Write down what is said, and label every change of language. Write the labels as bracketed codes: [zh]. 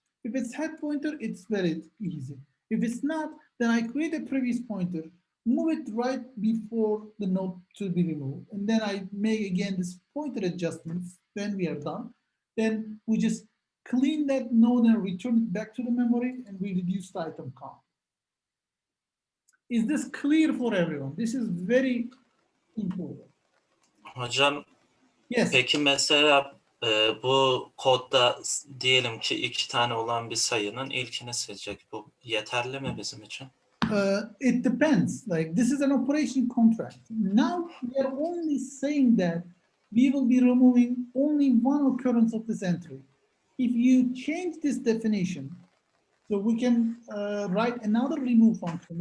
[en] If it's head pointer, it's very easy. If it's not, then I create a previous pointer, move it right before the node to be removed. And then I make again this pointer adjustments. When we are done, then we just clean that node and return it back to the memory, and we reduce the item count. Is this clear for everyone? This is very important. [tr] Hocam, [en] yes. [tr] Peki mesela bu kodda diyelim ki 2 tane olan bir sayının ilkini seçecek. Bu yeterli mi bizim için? [en] It depends. Like this is an operation contract. Now we are only saying that we will be removing only one occurrence of this entry. If you change this definition, so we can write another remove function.